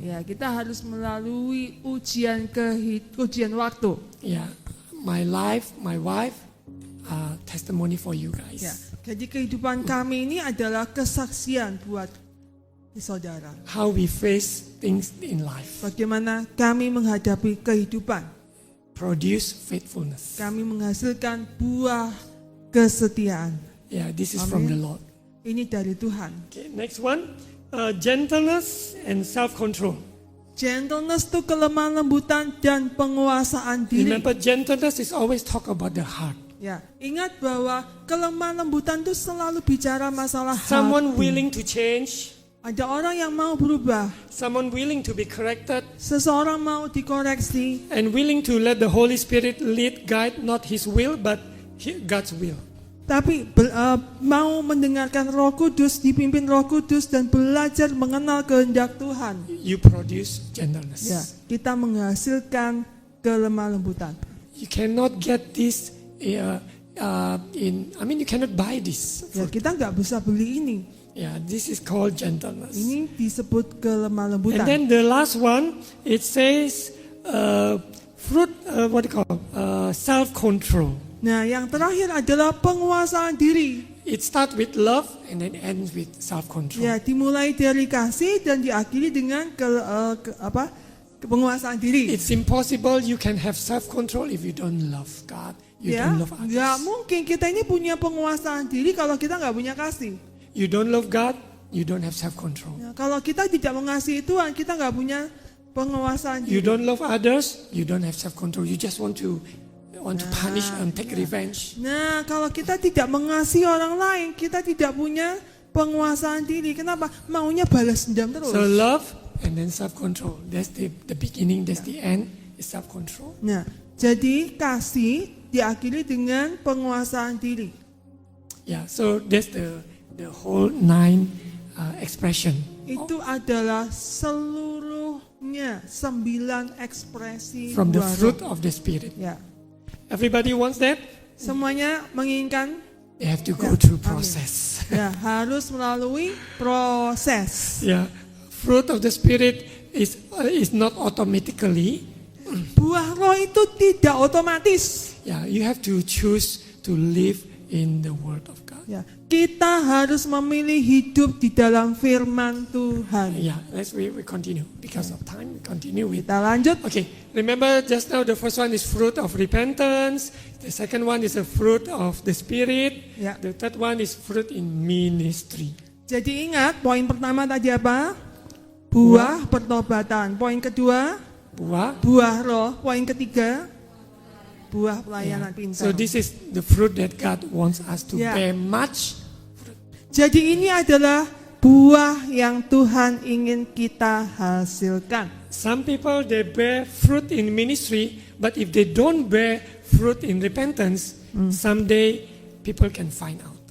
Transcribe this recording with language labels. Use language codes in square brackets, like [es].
[id] Ya, kita harus melalui ujian waktu. [en] Yeah, my life, my wife, testimony for you guys. [id] Ya, jadi kehidupan kami ini adalah kesaksian buat saudara. [en] How we face things in life. [id] Bagaimana kami menghadapi kehidupan. [en] Produce faithfulness. [id] Kami menghasilkan buah kesetiaan. [en] Yeah, this is from Amen. the Lord. [id] Ini dari Tuhan. [en] Okay, next one, gentleness and self-control. [id] Gentleness itu kelemah lembutan dan penguasaan diri. [en] Remember, gentleness is always talk about the heart. [id] Ya, ingat bahwa kelemah lembutan itu selalu bicara masalah [en] Someone [id] hati. [en] willing to change, [id] Ada orang yang mau berubah, [en] someone willing to be corrected, [id] seseorang mau dikoreksi, [en] and willing to let the Holy Spirit lead, guide, not His will, but God's will. [id] tapi mau mendengarkan Roh Kudus, dipimpin Roh Kudus dan belajar mengenal kehendak Tuhan. [en] You produce gentleness. [id] Ya, kita menghasilkan kelemah lembutan. [en] You cannot get this you cannot buy this. [id] Ya, kita nggak bisa beli ini. [en] Yeah, this is called gentleness. [id] Ini disebut kelemah lembutan. [en] then the last one, it says self-control. [id] Nah, yang terakhir adalah penguasaan diri. [en] It starts with love and then ends with self-control. [id] Ya, dimulai dari kasih dan diakhiri dengan penguasaan diri. [en] It's impossible you can have self-control if you don't love God. You [id] Ya, [en] don't love [id] nggak [en] others. [id] mungkin kita ini punya penguasaan diri kalau kita nggak punya kasih. [en] You don't love God, you don't have self-control. [id] Ya, kalau kita tidak mengasihi Tuhan, kita nggak punya penguasaan [en] You [id] diri. [en] don't love others, you don't have self-control. You just want to punish and take revenge. [id] Nah, kalau kita tidak mengasihi orang lain, kita tidak punya penguasaan diri. Kenapa? Maunya balas dendam terus. [en] So love and then self-control. That's the beginning, that's the end, is self-control. [id] Nah, jadi kasih diakhiri dengan penguasaan diri. [en] Yeah, so that's the whole 9 expression. [id] Itu adalah seluruhnya 9 ekspresi [en] From the [id] buah roh. [en] fruit of the Spirit. [id] Ya, [en] Everybody wants that? [id] semuanya menginginkan. [en] They have to go Yeah, through amen. process. [id] Ya, harus melalui proses. [en] Yeah, fruit of the Spirit is not automatically. [id] Buah roh itu tidak otomatis. [en] Yeah, you have to choose to live in the Word of God. [id] Ya, kita harus memilih hidup di dalam firman Tuhan. [en] Yeah, we continue because of time. We continue with. [id] Kita lanjut. [en] Okay, remember just now the first one is fruit of repentance. The second one is a fruit of the Spirit. [id] Ya. [en] The third one is fruit in ministry. [id] Jadi ingat, poin pertama tadi apa? Buah pertobatan. Poin kedua, Buah. buah roh. Poin ketiga, buah pelayanan pintar. [en] So this is the fruit that God wants us to Yeah. bear much. [id] Jadi ini adalah buah yang Tuhan ingin kita hasilkan. [en] Some people they bear fruit in ministry, but if they don't bear fruit in repentance, someday people can find out.